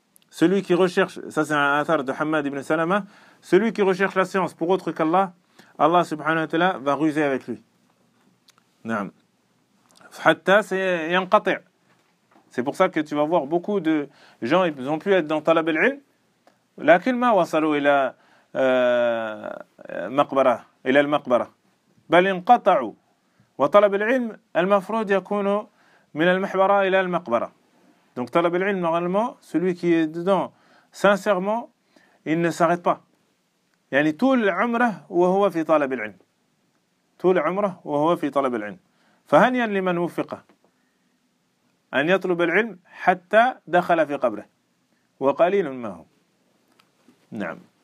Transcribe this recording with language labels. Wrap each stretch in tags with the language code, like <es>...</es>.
<fr>Celui qui recherche, ça c'est un athar de Hammad ibn Salama, celui qui recherche la science pour autre qu'Allah, Allah subhanahu wa ta'ala va ruser avec lui. Naam.</fr> <ar>Hatta yanqati'.</ar> <fr>C'est pour ça que tu vas voir beaucoup de gens, ils ont pu être dans talab al-ilm,</fr> <ar>lakin ma wasalu ila maqbara, ila al-maqbara. بل انقطعوا وطلب العلم المفروض يكون من المحبرة إلى المقبرة.</ar> <fr>Donc طلب العلم normalement celui qui est dedans sincèrement il ne s'arrête pas.</fr> <ar>يعني طول عمره وهو في طلب العلم. طول عمره وهو في طلب العلم. فهنيا لمن وفقه أن يطلب العلم حتى دخل في قبره. وقليل ما هو. نعم.</ar>